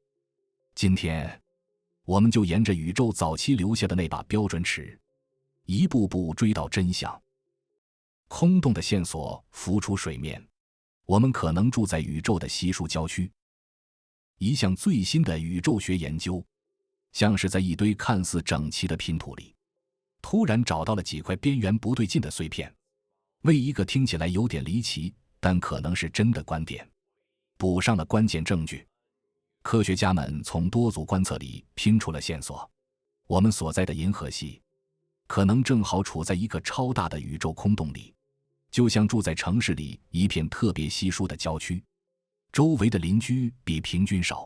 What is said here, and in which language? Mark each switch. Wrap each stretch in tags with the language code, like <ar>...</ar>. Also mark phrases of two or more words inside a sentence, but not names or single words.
<zh>今天我們就沿着宇宙早期留下的那把標準尺，一步步追到真相。空洞的線索浮出水面，我們可能住在宇宙的稀疏郊區。一項最新的宇宙學研究，像是在一堆看似整齊的拼圖裡，突然找到了幾塊邊緣不對勁的碎片，為一個聽起來有點離奇但可能是真的觀點補上了關鍵證據。科學家們從多組觀測裡拼出了線索，我們所在的銀河系可能正好處在一個超大的宇宙空洞裡，就像住在城市裡一片特別稀疏的郊區，周圍的鄰居比平均少。</zh>